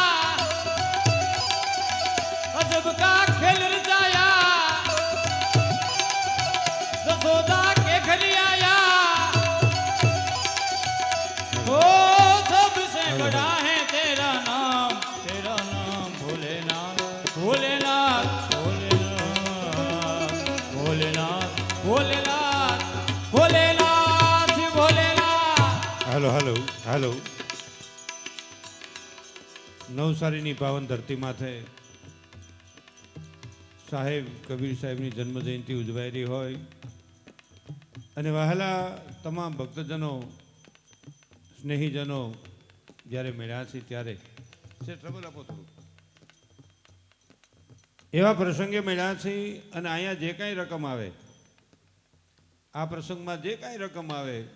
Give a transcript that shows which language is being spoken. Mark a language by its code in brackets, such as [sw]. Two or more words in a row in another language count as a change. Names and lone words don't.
[hi] अजब का खेल रचाया जसोदा के घर आया ओ सबसे बड़ा है तेरा नाम भोलेनाथ भोलेनाथ भोलेनाथ भोलेनाथ भोलेनाथ भोलेनाथ भोलेनाथ [gu] હાલો હાલો હાલો નવસારીની પાવન ધરતી માથે સાહેબ કબીર સાહેબની જન્મજયંતિ ઉજવાઈ રહી હોય અને વહાલા તમામ ભક્તજનો સ્નેહીજનો જ્યારે મળ્યા છે ત્યારે ટ્રબલ આપો થોડું એવા પ્રસંગે મળ્યા છે અને અહીંયા જે કાંઈ રકમ આવે આ પ્રસંગમાં જે કાંઈ રકમ આવે